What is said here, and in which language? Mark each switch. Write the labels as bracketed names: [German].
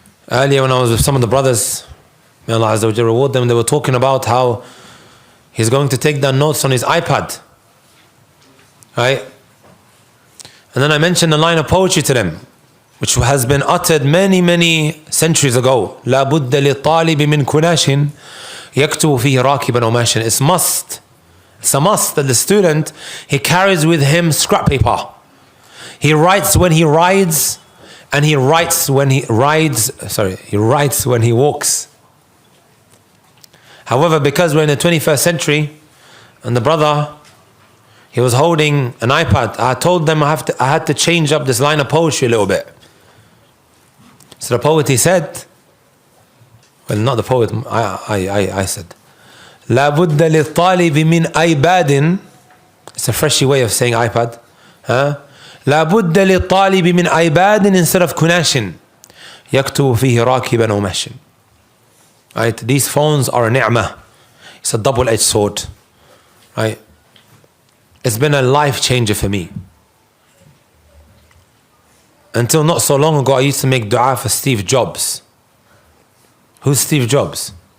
[English] Earlier when I was with some of the brothers, may Allah Azza wa Jalla reward them, they were talking about how he's going to take down notes on his iPad. Right? And then I mentioned a line of poetry to them, which has been uttered many, many centuries ago. [Arabic] لا بد للطالب من كناش يكتب فيه راكبا أو ماشيا. [English] It's a must that the student, he carries with him scrap paper. He writes when he rides, and he writes when he writes when he walks. However, because we're in the 21st century, and the brother, he was holding an iPad, I told them I had to change up this line of poetry a little bit. So the poet, he said, well, not the poet, I said, [Arabic] لا بد للطالب من أيباد [English] It's a freshy way of saying iPad. [Arabic] لا بد للطالب من iPad [English] instead of [Arabic] كناش يكتب فيه راكبا أو ماشٍ. [English] Right? These phones are a ni'mah. It's a double-edged sword. Right? It's been a life changer for me. Until not so long ago, I used to make dua for Steve Jobs. Who's Steve Jobs?